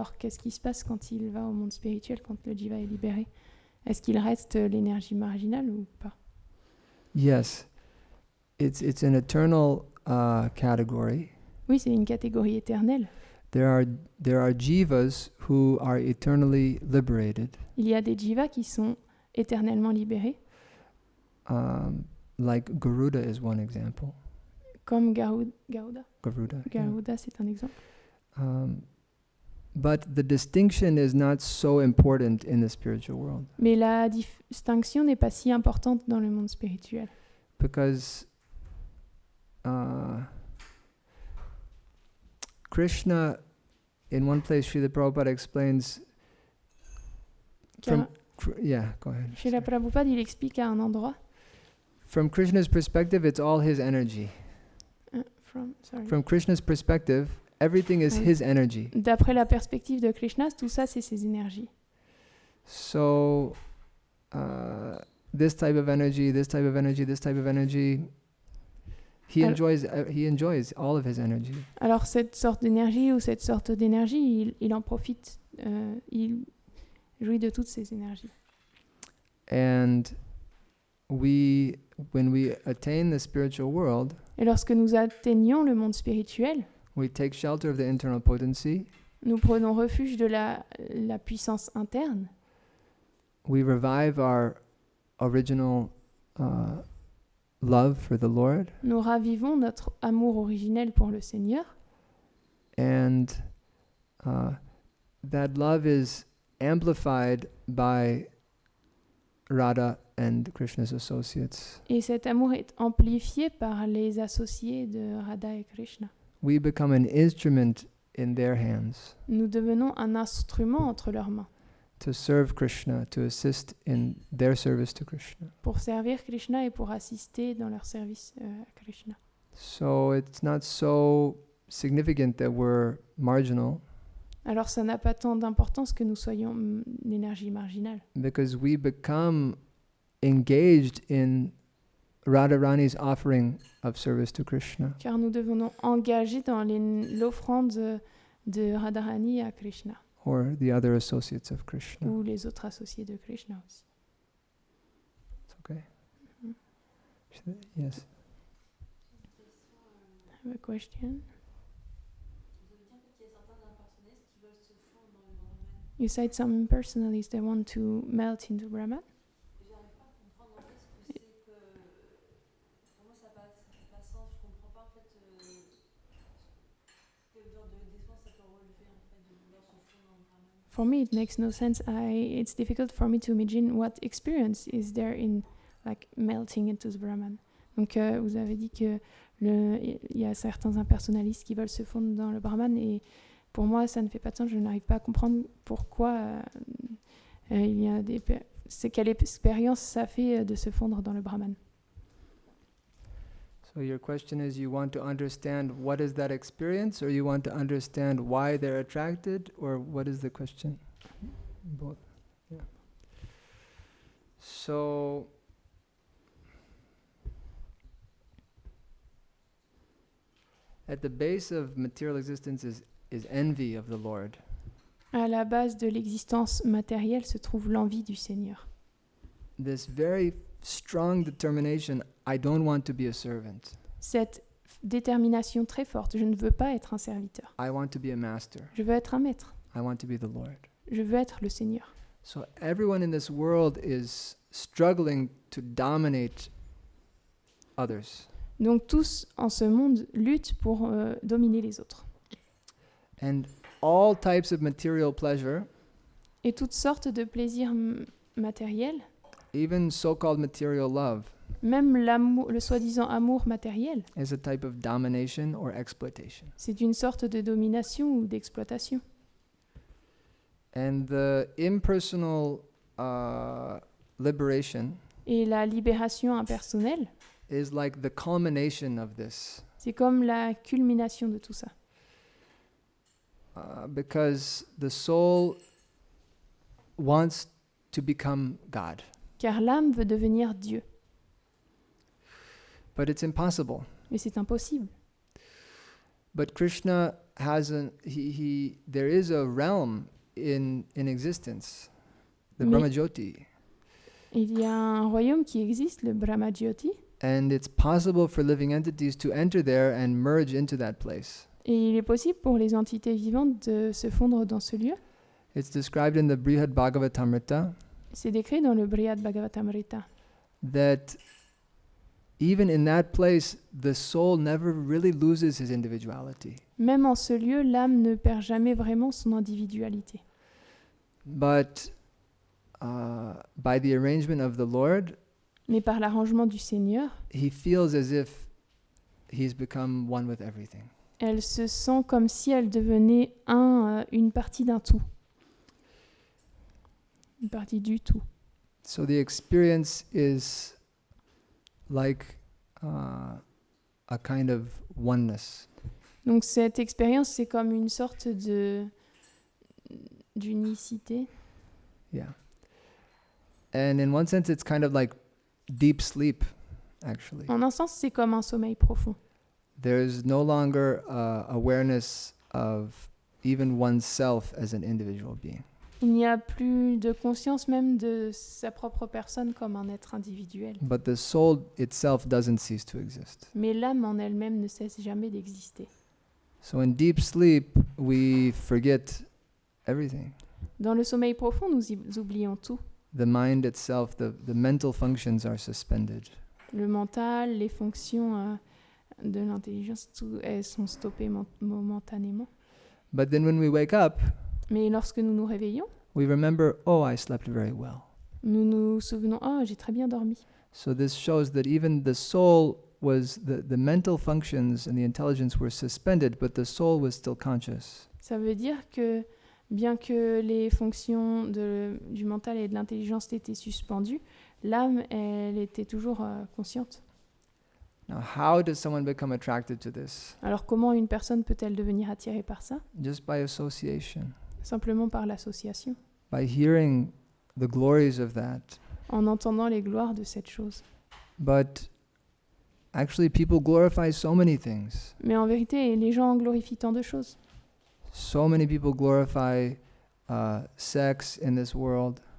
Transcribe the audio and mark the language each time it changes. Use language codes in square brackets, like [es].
[fr] Alors, qu'est-ce qui se passe quand il va au monde spirituel, quand le Jiva est libéré? Est-ce qu'il reste l'énergie marginale ou pas? [en] Yes. It's an eternal category. [fr] Oui, c'est une catégorie éternelle. [en] There are jivas who are eternally liberated. [fr] Il y a des Jivas qui sont éternellement libérés, [en] Like Garuda is one example. [fr] comme Garuda. [en] Garuda. yeah. [fr] Garuda, c'est un exemple. [en] But the distinction is not so important in the spiritual world [fr] Mais la distinction n'est pas si importante dans le monde spirituel. [en] because Krishna, in one place, Srila Prabhupada explains. [fr] Car [en] Yeah, go ahead. [fr] chez la Prabhupada, il explique à un endroit. [en] From Krishna's perspective, it's all his energy. From Krishna's perspective, everything is his energy. [fr] D'après la perspective de Krishna, tout ça, c'est ses énergies. [en] So, this type of energy, this type of energy, this type of energy, [fr] Alors- [en] he enjoys all of his energy. [fr] Alors cette sorte d'énergie ou cette sorte d'énergie, il en profite, il jouit de toutes ces énergies. [en] And when we attain the spiritual world, [fr] Et lorsque nous atteignons le monde spirituel, [en] we take shelter of the internal potency, [fr] nous prenons refuge de la puissance interne, [en] we revive our original love for the Lord, [fr] nous ravivons notre amour originel pour le Seigneur, [en] and that love is amplified by Radha and Krishna's associates. [fr] et cet amour est amplifié par les associés de Radha et Krishna. [en] We become an instrument in their hands [fr] Nous devenons un instrument entre leurs mains [en] to serve Krishna, to assist in their service to Krishna. [fr] pour servir Krishna et pour assister dans leur service à Krishna. [en] So it's not so significant that we're marginal, [fr] Alors ça n'a pas tant d'importance que nous soyons l'énergie marginale, [en] because we become engaged in Radharani's offering of service to Krishna. [fr] car nous devenons engagés dans l'offrande de Radharani à Krishna, [en] Or the other associates of Krishna. [fr] ou les autres associés de Krishna aussi. [en] It's okay. Mhm. Yes. I have a question. You said some impersonalists, they want to melt into Brahman. For me, it makes no sense. It's difficult for me to imagine what experience is there in like melting into the Brahman. [fr] Donc, vous avez dit que il y a certains impersonnalistes qui veulent se fondre dans le Brahman, et pour moi, ça ne fait pas de sens. Je n'arrive pas à comprendre pourquoi il y a quelle expérience ça fait de se fondre dans le Brahman. [en] So your question is, you want to understand what is that experience, or you want to understand why they're attracted, or what is the question? Both. Yeah. So at the base of material existence is envy of the Lord. [fr] À la base de l'existence matérielle se trouve l'envie du Seigneur. [en] This very strong determination, I don't want to be a servant. [fr] Cette détermination très forte, je ne veux pas être un serviteur. [en] I want to be a master. [fr] Je veux être un maître. [en] I want to be the Lord. [fr] Je veux être le Seigneur. [en] So everyone in this world is struggling to dominate others. [fr] Donc tous en ce monde luttent pour dominer les autres. [en] And all types of material pleasure, [fr] Et toutes sortes de plaisirs matériels, [en] even so-called material love, [fr] même l'amour, le soi-disant amour matériel, [en] is a type of domination or exploitation. [fr] c'est une sorte de domination ou d'exploitation. [en] And the impersonal liberation [fr] Et la libération impersonnelle, [en] is like the culmination of this. [fr] c'est comme la culmination de tout ça. [en] Because the soul wants to become God. [fr] Car l'âme veut devenir Dieu. [en] But it's impossible. [fr] Mais c'est impossible. [en] But Krishna has there is a realm in existence, the [fr] Mais- [en] Brahmajyoti. [fr] Il y a un royaume qui existe, le Brahmajyoti, [en] And it's possible for living entities to enter there and merge into that place. [fr] et il est possible pour les entités vivantes de se fondre dans ce lieu. [en] It's described in the Brihad Bhagavatamrita [fr] C'est décrit dans le Brihad Bhagavatamrita. [en] that even in that place, the soul never really loses his individuality. [fr] Même en ce lieu, l'âme ne perd jamais vraiment son individualité. [en] But by the arrangement of the Lord, [fr] Mais par l'arrangement du Seigneur, [en] he feels as if he's become one with everything. [fr] elle se sent comme si elle devenait une partie d'un tout. Une partie du tout. [en] So the experience is like a kind of oneness. [fr] Donc cette expérience, c'est comme une sorte d'unicité. [en] Yeah. And in one sense, it's kind of like deep sleep actually. [fr] En un sens, c'est comme un sommeil profond. [en] There's no longer awareness of even oneself as an individual being. [fr] Il n'y a plus de conscience même de sa propre personne comme un être individuel. [en] But the soul itself doesn't cease to exist. [fr] Mais l'âme en elle-même ne cesse jamais d'exister. [en] So in deep sleep, we forget everything. [fr] Dans le sommeil profond, nous oublions tout. [en] The mind itself, the mental functions are suspended. [fr] Le mental, les fonctions de l'intelligence, tout, elles sont stoppées momentanément. [en] But then when we wake up, [fr] Mais lorsque nous nous réveillons, [en] we remember, oh, I slept very well. [fr] nous nous souvenons, oh, j'ai très bien dormi. [en] So this shows that even the soul was, the mental functions and the intelligence were suspended, but the soul was still conscious. [fr] Ça veut dire que bien que les fonctions du mental et de l'intelligence étaient suspendues, l'âme, elle était toujours consciente. [en] Now, how does someone become attracted to this? [fr] Alors comment une personne peut-elle devenir attirée par ça? [en] Just by association, [fr] Simplement par l'association, [en] by hearing the glories of that. [fr] en entendant les gloires de cette chose. [en] But actually, people glorify so many things. [fr] Mais en vérité, les gens glorifient tant de choses. [en] So many people glorify sex in this world.